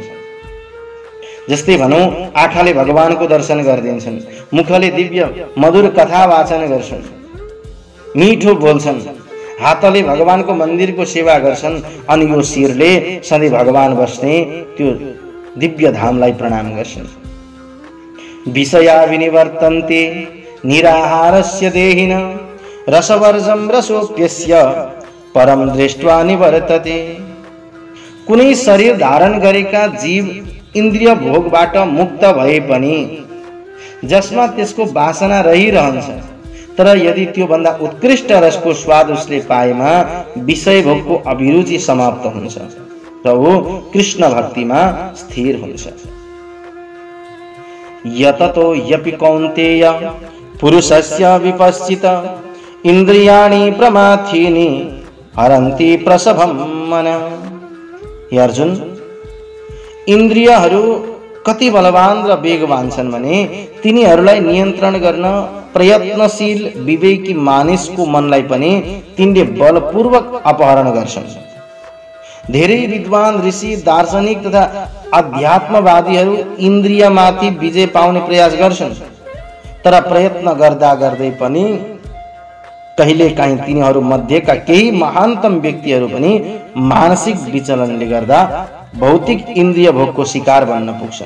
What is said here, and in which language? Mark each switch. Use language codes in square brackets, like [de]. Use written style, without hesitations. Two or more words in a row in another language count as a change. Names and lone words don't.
[ne] जस्तै भनौँ, आँखाले भगवानको दर्शन गरिदिन्छन्, मुखले दिव्य मधुर कथा वाचन गर्छन्, मिठो बोल्छन्, हातले भगवानको मन्दिरको सेवा गर्छन्, अनि यो शिरले सधैँ भगवान बस्ने त्यो दिव्य धामलाई प्रणाम गर्छन्। [sa] विषया विनिवर्तन्ते निराहारस्य देहिन रसवर्जं रसोप्यस्य परम दृष्ट्वा निवर्तते। [ne] कुनै शरीर धारण गरेका जीव इन्द्रिय भोगबाट मुक्त भए पनि जसमा त्यसको वासना रहिरहन्छ, तर यदि त्यो भन्दा उत्कृष्ट रसको स्वाद उसले पाएमा विषय भोगको अभिरुचि समाप्त हुन्छ र ऊ कृष्ण भक्तिमा स्थिर हुन्छ। [sa] यततो यपि कौन्तेय पुरुषस्य विपश्चित इन्द्रियाणि प्रमाथीनि हरन्ति प्रसभं मन। [ne] हे अर्जुन, इन्द्रियहरू कति बलवान र वेगवान छन् भने तिनीहरूलाई नियन्त्रण गर्न प्रयत्नशील विवेकी मानिसको मनलाई पनि तिनले बलपूर्वक अपहरण गर्छन्। धेरै विद्वान ऋषि, दार्शनिक तथा अध्यात्मवादीहरू इन्द्रियमाथि विजय पाउने प्रयास गर्छन्, तर प्रयत्न गर्दा गर्दै पनि कहिलेकाहीँ तिनीहरू मध्येका केही महानतम व्यक्तिहरू पनि मानसिक विचलनले गर्दा भौतिक इन्द्रिय भोगको शिकार बन्न पुग्छन्।